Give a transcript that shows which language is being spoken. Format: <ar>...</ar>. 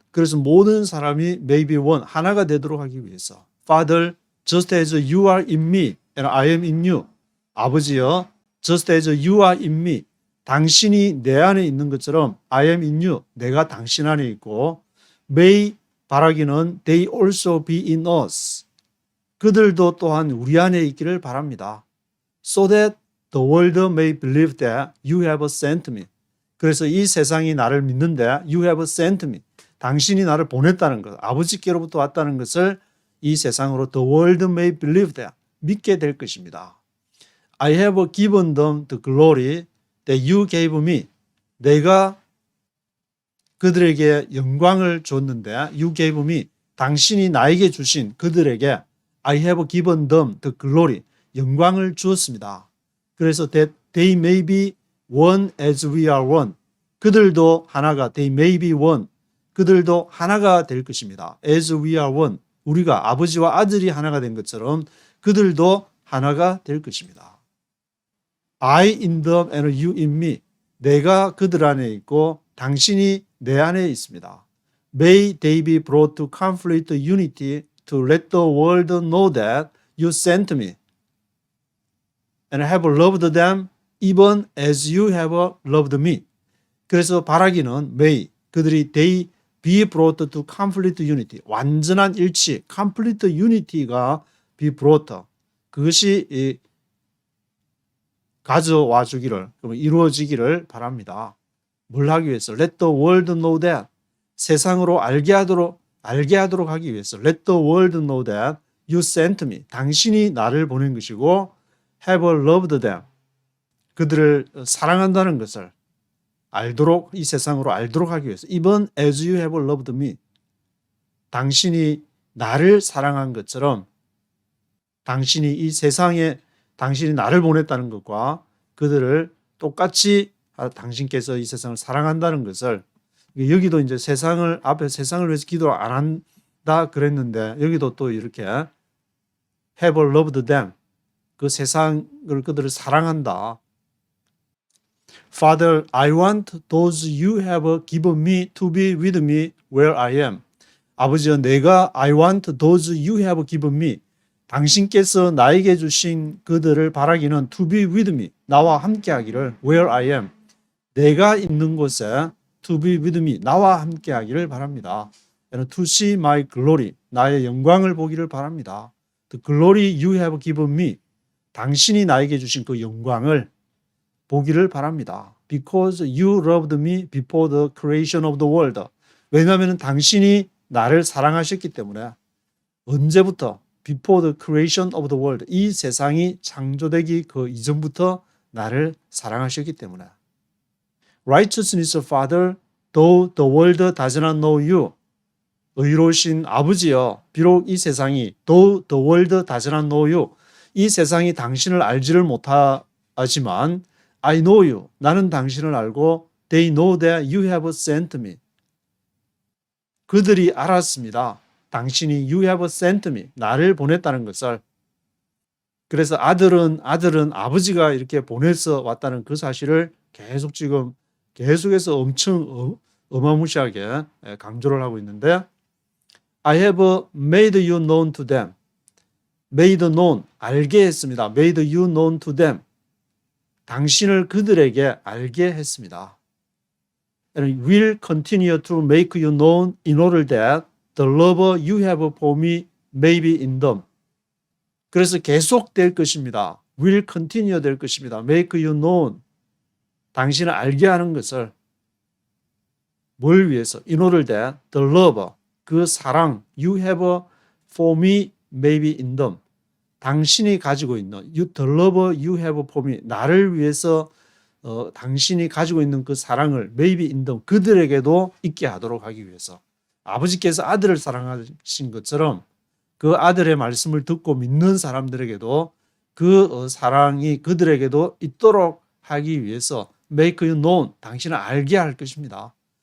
<ko>그래서 모든 사람이</ko> <en>may be one,</en> <ko>하나가 되도록 하기 위해서.</ko> <en>Father, just as you are in me and I am in you.</en> <ko>아버지여,</ko> <en>just as you are in me,</en> <ko>당신이 내 안에 있는 것처럼</ko> <en>I am in you,</en> <ko>내가 당신 안에 있고, may 바라기는</ko> <en>they also be in us,</en> <ko>그들도 또한 우리 안에 있기를 바랍니다.</ko> <en>So that the world may believe that you have sent me.</en> <ko>그래서 이 세상이 나를 믿는데</ko> <en>you have sent me,</en> <ko>당신이 나를 보냈다는 것, 아버지께로부터 왔다는 것을 이 세상으로</ko> <en>the world may believe that,</en> <ko>믿게 될 것입니다.</ko> <en>I have given them the glory that you gave me.</en> <ko>내가 그들에게 영광을 줬는데</ko> <en>you gave me,</en> <ko>당신이 나에게 주신 그들에게</ko> <en>I have given them the glory,</en> <ko>영광을 주었습니다. 그래서</ko> <en>that they may be one as we are one.</en> <ko>그들도 하나가,</ko> <en>they may be one,</en> <ko>그들도 하나가 될 것입니다.</ko> <en>as we are one,</en> <ko>우리가 아버지와 아들이 하나가 된 것처럼 그들도 하나가 될 것입니다.</ko> <en>I in them and you in me.</en> <ko>내가 그들 안에 있고 당신이 내 안에 있습니다.</ko> <en>May they be brought to complete unity to let the world know that you sent me and have loved them even as you have loved me.</en> <ko>그래서 바라기는 may, 그들이</ko> <en>they be brought to complete unity,</en> <ko>완전한 일치, complete unity가 be brought, 그것이 가져와 주기를, 이루어지기를 바랍니다. 뭘 하기 위해서?</ko> <en>Let the world know that,</en> <ko>세상으로 알게 하도록 하기 위해서.</ko> <en>Let the world know that you sent me,</en> <ko>당신이 나를 보낸 것이고,</ko> <en>have loved them,</en> <ko>그들을 사랑한다는 것을 알도록, 이 세상으로 알도록 하기 위해서.</ko> <en>Even as you have loved me,</en> <ko>당신이 나를 사랑한 것처럼 당신이 이 세상에 당신이 나를 보냈다는 것과 그들을 똑같이 당신께서 이 세상을 사랑한다는 것을, 여기도 이제 세상을 위해서 기도 안 한다 그랬는데 여기도 또 이렇게</ko> <en>have loved them,</en> <ko>그 세상을 그들을 사랑한다.</ko> <en>Father, I want those you have given me to be with me where I am.</en> <ko>아버지여, 내가</ko> <en>I want those you have given me,</en> <ko>당신께서 나에게 주신 그들을 바라기는</ko> <en>to be with me,</en> <ko>나와 함께 하기를,</ko> <en>where I am,</en> <ko>내가 있는 곳에 to be with me, 나와 함께 하기를 바랍니다.</ko> <en>And to see my glory,</en> <ko>나의 영광을 보기를 바랍니다.</ko> <en>The glory you have given me,</en> <ko>당신이 나에게 주신 그 영광을 보기를 바랍니다.</ko> <en>Because you loved me before the creation of the world.</en> <ko>왜냐하면 당신이 나를 사랑하셨기 때문에. 언제부터?</ko> <en>Before the creation of the world.</en> <ko>이 세상이 창조되기 그 이전부터 나를 사랑하셨기 때문에.</ko> <en>Righteousness, Father, though the world does not know you.</en> <ko>의로우신 아버지여, 비록 이 세상이</ko> <en>though the world does not know you,</en> <ko>이 세상이 당신을 알지를 못하지만</ko> <en>I know you,</en> <ko>나는 당신을 알고</ko> <en>they know that you have sent me.</en> <ko>그들이 알았습니다. 당신이</ko> <en>you have sent me,</en> <ko>나를 보냈다는 것을. 그래서 아들은 아버지가 이렇게 보내서 왔다는 그 사실을 계속해서 엄청 어마무시하게 강조를 하고 있는데,</ko> <en>I have made you known to them. made known,</en> <ko>알게 했습니다.</ko> <en>made you known to them.</en> <ko>당신을 그들에게 알게 했습니다.</ko> <en>And will continue to make you known in order that the love you have for me may be in them.</en> <ko>그래서 계속 될 것입니다.</ko> <en>will continue</en> <ko>될 것입니다.</ko> <en>make you known.</en> <ko>당신을 알게 하는 것을 뭘 위해서?</ko> <en>in order that the love,</en> <ko>그 사랑</ko> <en>you have for me may be in them.</en> <ko>당신이 가지고 있는</ko> <en>the love you have for me,</en> <ko>나를 위해서 당신이 가지고 있는 그 사랑을</ko> <en>maybe in them,</en> <ko>그들에게도 있게 하도록 하기 위해서. 아버지께서 아들을 사랑하신 것처럼 그 아들의 말씀을 듣고 믿는 사람들에게도 그 사랑이 그들에게도 있도록 하기 위해서</ko> <en>make you known,</en> <ko>당신을 알게 할 것입니다.</ko>